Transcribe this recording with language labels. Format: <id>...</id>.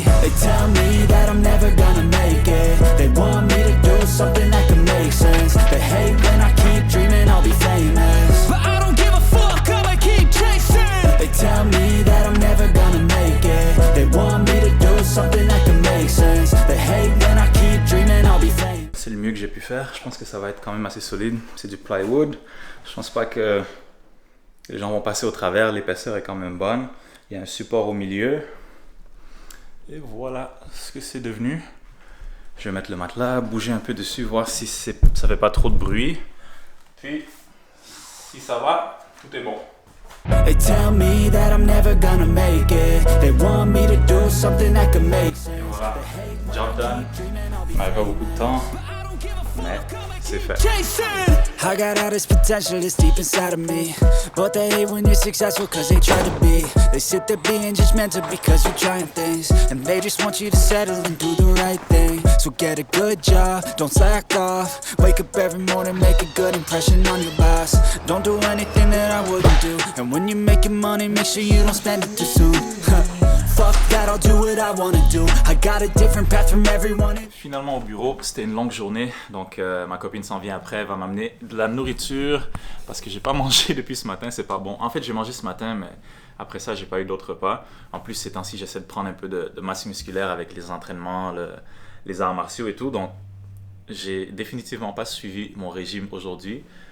<en>They tell me that I'm never gonna make it. They want me to do something that could make sense. They hate when I keep dreaming I'll be famous, but I don't give a fuck, I'ma keep chasing. They tell me that I'm never gonna make it. They want me to do something that could make sense. They hate when I keep dreaming I'll be famous.</en> <fr>C'est le mieux que j'ai pu faire. Je pense que ça va être quand même assez solide. C'est du plywood. Je pense pas que les gens vont passer au travers. L'épaisseur est quand même bonne. Il y a un support au milieu. Et voilà ce que c'est devenu. Je vais mettre le matelas, bouger un peu dessus, voir si ça fait pas trop de bruit. Puis, si ça va, tout est bon.</fr> <en>They tell me that I'm never gonna make it. They want me to do something that could make sense.</en> <fr>Et voilà,</fr> <en>job done.</en> <fr>On n'avait pas beaucoup de temps, mais c'est fait.</fr> <en>I got all this potential that's deep inside of me, but they hate when you're successful cause they try to be. They sit there being judgmental because you're trying things, and they just want you to settle and do the right thing. So get a good job, don't slack off. Wake up every morning, make a good impression on your boss. Don't do anything that I wouldn't do, and when you're making money, make sure you don't spend it too soon. Fuck that, I'll do what I wanna do. I got a different path from everyone.</en> <fr>Finalement au bureau, c'était une longue journée, donc ma copine s'en vient après, elle va m'amener de la nourriture parce que j'ai pas mangé depuis ce matin, c'est pas bon. En fait, j'ai mangé ce matin, mais après ça, j'ai pas eu d'autres repas. En plus, ces temps-ci, j'essaie de prendre un peu de masse musculaire avec les entraînements, les arts martiaux et tout, donc j'ai définitivement pas suivi mon régime aujourd'hui.</fr>